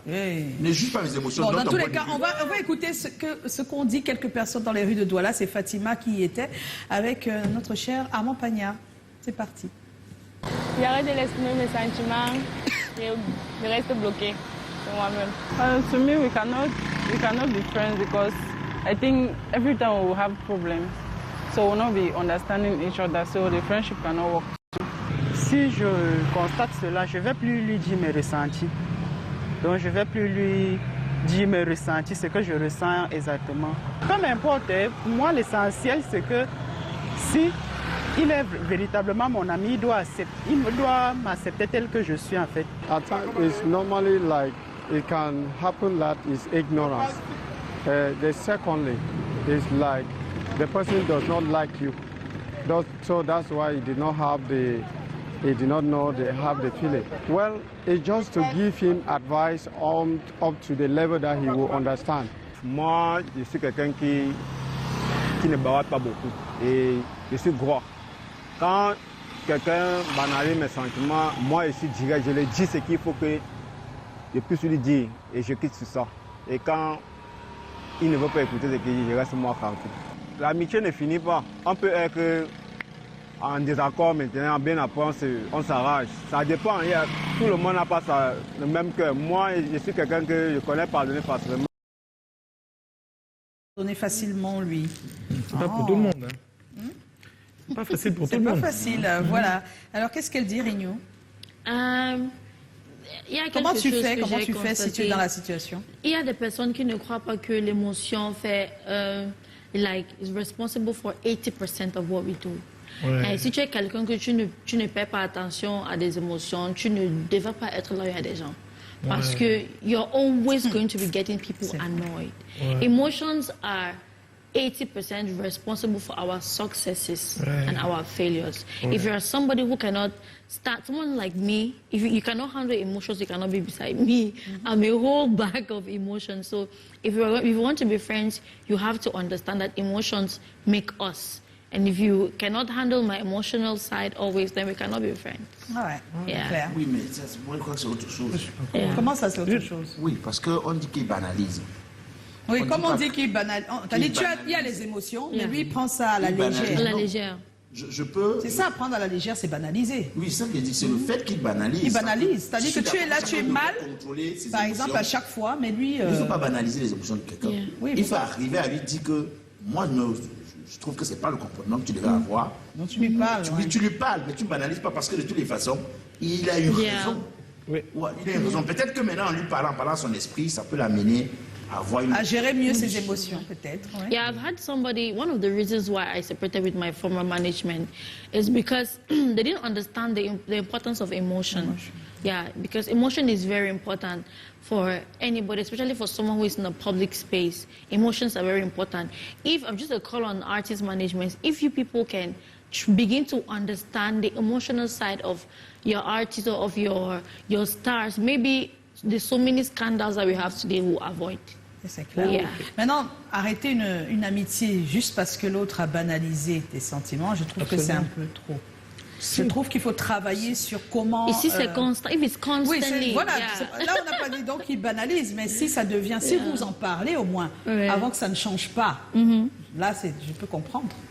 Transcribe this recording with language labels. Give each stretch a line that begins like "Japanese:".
French: Ne juge pas mes émotions. Bon, dans tous les cas, on va écouter ce qu'ont dit quelques personnes dans les rues de Douala. C'est Fatima qui y était avec notre cher Armand Pagnard. C'est parti. J'arrête de l'exprimer mes sentiments et je reste bloqué sur moi-même.
English: To me, we cannot be friends because I think every time we will have problems. So we'll not be understanding each other, so the friendship cannot work.
French: Si je constate cela, je ne vais plus lui dire mes ressentis. Donc je ne vais plus lui dire mes ressentis, ce que je ressens exactement. Peu m'importe, pour moi l'essentiel c'est que si il est véritablement mon ami, il doit m'accepter tel que je suis en fait.
English: At times it's normally like it can happen that is ignorance. The secondly is like the person does not like you. So that's why he did not have he did not know they have the feeling. Well, it's just to give him advice up to the level that he will understand.
French: Moi, je suis quelqu'un qui ne bavarde pas beaucoup et je suis gros. Quand quelqu'un banalise mes sentiments, moi je suis direct, je lui dis ce qu'il faut que je puisse lui dire et je quitte sur ça. Et quand il ne veut pas écouter ce qu'il dit, je reste moi tranquille. L'amitié ne finit pas. On peut être en désaccord maintenant, bien après on s'arrange. Ça dépend, tout le monde n'a pas le même cœur. Moi, je suis quelqu'un que je connais pardonner facilement. Pardonner facilement, lui. C'est pas pour tout le monde. Hein. C'est pas facile pour tout le monde. C'est pas facile, voilà. Alors, qu'est-ce qu'elle dit, Rigno? Comment tu fais si tu es dans la situation? Il y a des personnes qui ne croient pas que l'émotion fait...
English: is responsible for 80% of what we do.
French: Ouais. Et si tu es quelqu'un que tu ne paies pas attention à des émotions, tu ne devrais pas être loyal à des gens. Parce que
English: you're always going to be getting people annoyed. Ouais. Emotions are 80% responsible for our successes and our failures. If you're somebody who cannot someone like me, if you cannot handle emotions, you cannot be beside me. I'm a whole bag of emotions. So if you want to be friends, you have to understand that emotions make us. And if you cannot handle my emotional side always, then we cannot be friends.
French: Ouais, clair. Oui, mais moi, je crois que c'est autre chose. Comment ça, c'est autre chose? Oui, parce qu'on dit qu'il banalise. Oui, comme on dit qu'il banalise. Il y a les émotions, mais lui, il prend ça à la légère. À la légère. Je peux... C'est ça, prendre à la légère, c'est banaliser. Oui, ça veut dire, c'est le fait qu'il banalise. Il banalise, c'est-à-dire que tu es là, tu es mal, par exemple, à chaque fois, mais lui... Il ne faut pas banaliser les émotions de quelqu'un. Il faut arriver à lui dire que, moi, je trouve que ce n'est pas le comportement que tu devrais avoir. Donc tu lui parles. Tu lui parles, mais tu ne banalises pas parce que de toutes les façons, il a eu raison. Oui. Ouais, il a eu raison. Peut-être que maintenant, en lui parlant son esprit, ça peut l'amener à gérer mieux ses émotions, peut-être. Ouais.
English: Yeah, I've had somebody, one of the reasons why I separated with my former management is because they didn't understand the importance of emotion. Yeah, because emotion is very important for anybody, especially for someone who is in a public space. Emotions are very important. If I'm just a call on artist management, if you people can begin to understand the emotional side of your artists or of your stars, maybe there's so many scandals that we have today we'll avoid.
French: C'est clair. Yeah. Maintenant, arrêter une amitié juste parce que l'autre a banalisé tes sentiments, je trouve que c'est un peu trop. Je trouve qu'il faut travailler sur comment... Ici, c'est constant.
English: If it's constantly...
French: Oui, voilà. Yeah. Là, on n'a pas dit donc qu'il banalise, mais si ça devient... Si vous en parlez au moins, avant que ça ne change pas, là, je peux comprendre.